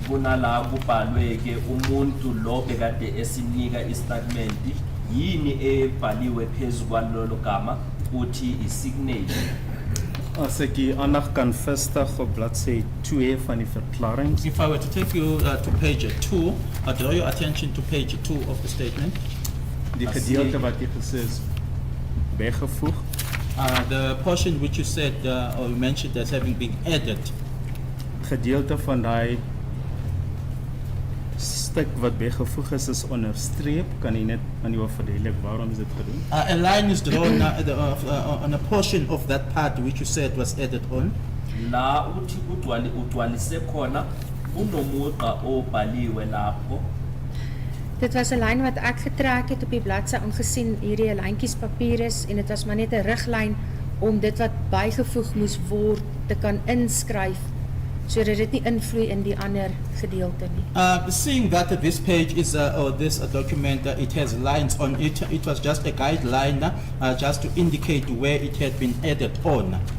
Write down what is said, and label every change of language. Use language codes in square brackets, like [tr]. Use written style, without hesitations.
[zu] Kunala kubhalwe ke umuntu lo bekade esinika istatement yini ebhaliwe phezulu kwalelo gama uthi isignature. [af] As ek die aandag kan vestig op bladsy 2 van die verklaring. [en] If I were to take you to page 2, I draw your attention to page 2 of the statement. [af] Die gedeelte wat jy gesê is bygevoeg. [en] The portion which you said or you mentioned as having been added. [af] Gedeelte van daai stuk wat bygevoeg is onderstreep. Kan jy net aan jou verduidelik waarom is dit gedoen? [en] A line is drawn on a portion of that part which you said was added on. [zu] La uthi utwalise khona unomugqa obhaliwe lapho. [af] Dit was 'n lyn wat ek getrek het op die bladsy aangesien hierdie 'n lyntjies papier is en dit was maar net 'n riglyn om dit wat bygevoeg moes word te kan inskryf sodat dit nie invloei in die ander gedeelte nie. [en] Seeing that this page is or this document, it has lines on it. It was just a guideline just to indicate where it had been added on.